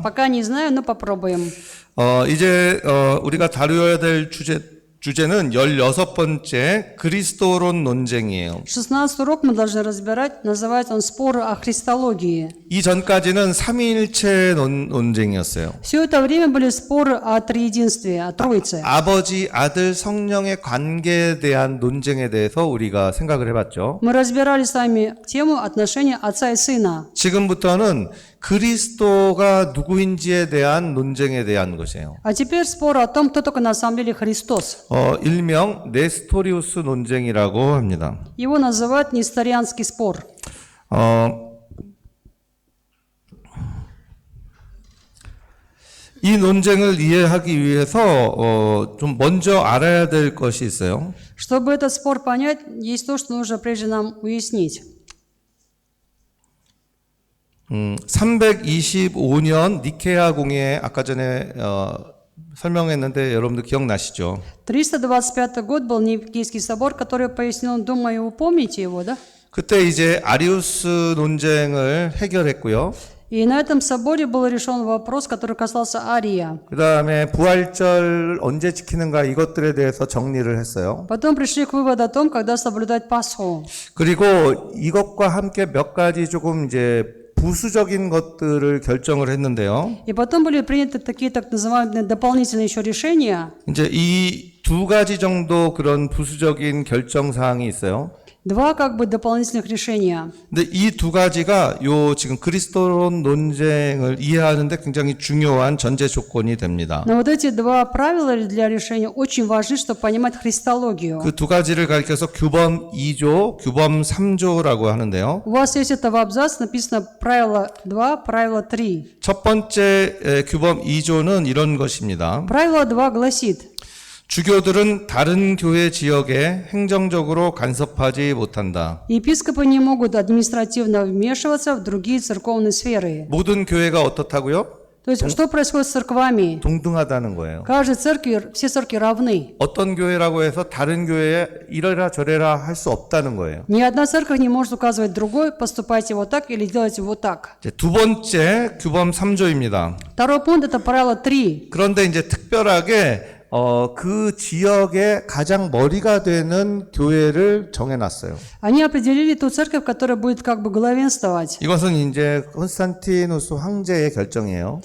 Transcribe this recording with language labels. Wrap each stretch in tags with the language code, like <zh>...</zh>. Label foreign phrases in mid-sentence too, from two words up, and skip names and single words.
<ru>Пока не знаю, но попробуем.</ru> <ko>이제 우리가 다루어야 될 주제는 16번째 그리스도론 논쟁이에요.</ko> <ru>16 урок мы должны разбирать, называется он «Споры о христологии».</ru> <ko>이전까지는 삼위일체 논쟁이었어요.</ko> <ru>Все это время были споры о триединстве, о Троице.</ru> <ko>아버지, 아들, 성령의 관계에 대한 논쟁에 대해서 우리가 생각을 해봤죠.</ko> <ru>Мы разбирали с вами тему отношения отца и сына.</ru> <ko>지금부터는 그리스도가 누구인지에 대한 논쟁에 대한 것이에요.</ko> <ru>А теперь спор о том, кто такой на самом деле Христос.</ru> <ko>일명 네스토리우스 논쟁이라고 합니다.</ko> <ru>Его называют несторианский спор.</ru> <ko>이 논쟁을 이해하기 위해서 좀 먼저 알아야 될 것이 있어요.</ko> <ru>Чтобы этот спор понять, есть то, что нужно прежде нам уяснить.</ru> <ko>325년 니케아 공예 아까 전에 설명했는데 여러분들 기억나시죠?</ko> <ru>325 год был Никейский собор, который я пояснил, думаю, вы помните его, да?</ru> <ko>그때 이제 아리우스 논쟁을 해결했고요.</ko> <ru>И на этом соборе был решен вопрос, который касался Ария.</ru> <ko>그 다음에 부활절 언제 지키는가 이것들에 대해서 정리를 했어요.</ko> <ru>Потом пришли к выводу о том, когда соблюдать Пасху.</ru> <ko>그리고 이것과 함께 몇 가지 조금 이제 부수적인 것들을 결정을 했는데요.</ko> <ru>И потом были приняты такие так называемые дополнительные еще решения.</ru> <ko>이제 이 두 가지 정도 그런 부수적인 결정 사항이 있어요.</ko> <ru>Два как бы дополнительных решения.</ru> <ko>근데 이 두 가지가 요 지금 그리스도론 논쟁을 이해하는데 굉장히 중요한 전제 조건이 됩니다.</ko> <ru>Но вот эти два правила для решения очень важны, чтобы понимать христологию.</ru> <ko>그 두 가지를 가리켜서 규범 2조, 규범 3조라고 하는데요.</ko> <ru>У вас есть это в абзаце, написано правило 2, правило 3.</ru> <ko>첫 번째 규범 2조는 이런 것입니다.</ko> <ru>Правило 2 гласит:</ru> <ko>주교들은 다른 교회 지역에 행정적으로 간섭하지 못한다.</ko> <ru>епископы не могут административно вмешиваться в другие церковные сферы.</ru> <ko>모든 교회가 어떻다고요?</ko> <ru>То То есть, что происходит с церквами?</ru> <ko>동등하다는 거예요.</ko> <ru>Каждой церкви, все церкви равны.</ru> <ko>어떤 교회라고 해서 다른 교회에 이래라 저래라 할 수 없다는 거예요.</ko> <ru>Ни одна церковь не может указывать другой, поступайте вот так или делайте вот так.</ru> <ko>이제 두 번째 규범 3조입니다.</ko> <ru>Второй пункт – это правило 3.</ru> <ko>그런데 이제 특별하게 그 지역의 가장 머리가 되는 교회를 정해놨어요.</ko> <ru>Они определили ту церковь, которая будет как бы главенствовать.</ru> <ko>이것은 이제 콘스탄티누스 황제의 결정이에요.</ko>